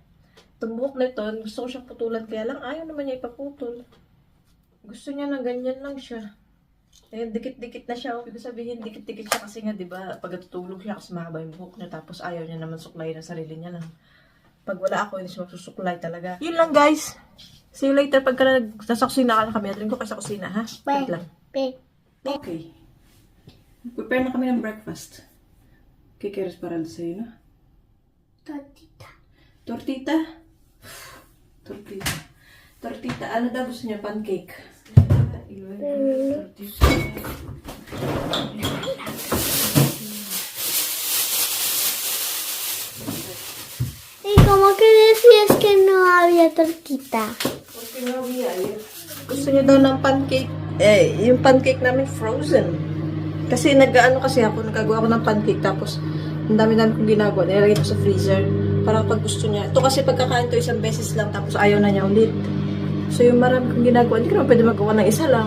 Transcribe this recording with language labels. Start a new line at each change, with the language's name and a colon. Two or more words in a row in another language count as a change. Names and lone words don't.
Filipino: Itong buhok na ito, gusto ko siyang putulan kaya lang ayaw naman niya ipaputol. Gusto niya na ganyan lang siya. Ayun, dikit-dikit na siya. Ibig sabihin, dikit-dikit siya kasi nga, diba, pag tutulog siya kasi mahaba yung buhok niya tapos ayaw niya naman suklayin ang sarili niya lang. Pag wala ako, hindi siya magsusuklay talaga. Yun lang, guys.
English: See you later
Filipino: pagka nasa kusina ka na kami. Atrin ko kayo sa kusina, ha? Wait lang. Okay. Prepare na kami ng breakfast. Kikeres para sa'yo, no? Tortita? Tortita. Ano daw gusto niya? Pancake.
Spanish: ¿Y cómo que decías que no había tortita? Porque no había.
Filipino: Gusto niya daw ng pancake. Yung pancake namin frozen. Kasi naggawa ako ng pancake tapos ang dami-dami kong ginagawa. Nilagay ko sa freezer para pag gusto niya. Ito kasi pagkakain to isang beses lang tapos ayaw na niya ulit. So yung marami kong ginagawa, hindi ko naman pwede magawa ng isa lang.